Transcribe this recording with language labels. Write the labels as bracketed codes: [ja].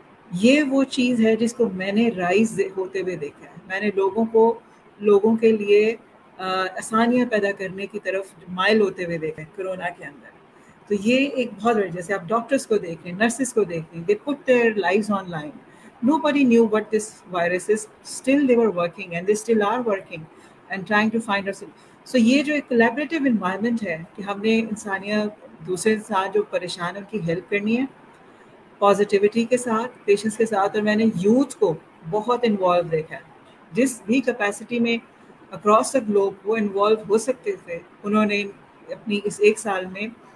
[ur] یہ وہ چیز ہے جس کو میں نے رائز ہوتے ہوئے دیکھا ہے. میں نے لوگوں کے لیے آسانیاں پیدا کرنے کی طرف مائل ہوتے ہوئے دیکھا ہے کرونا کے اندر. تو یہ ایک بہت بڑی، جیسے آپ ڈاکٹرس کو دیکھ لیں، نرسز کو دیکھ لیں، [en] They put their lives on line. Nobody knew what this virus is. Still they were working and they still are working and trying to find a solution. [ur] So یہ جو ایک collaborative environment ہے کہ ہم نے انسانیت دوسرے انسان جو پریشان ہیں ان کی ہیلپ کرنی ہے پازیٹیوٹی کے ساتھ، پیشنس کے ساتھ. اور میں نے یوتھ کو بہت انوالو دیکھا ہے. جس بھی کیپیسٹی میں [en] across the globe [ur] وہ انوالو ہو سکتے تھے انہوں نے اپنی اس ایک سال میں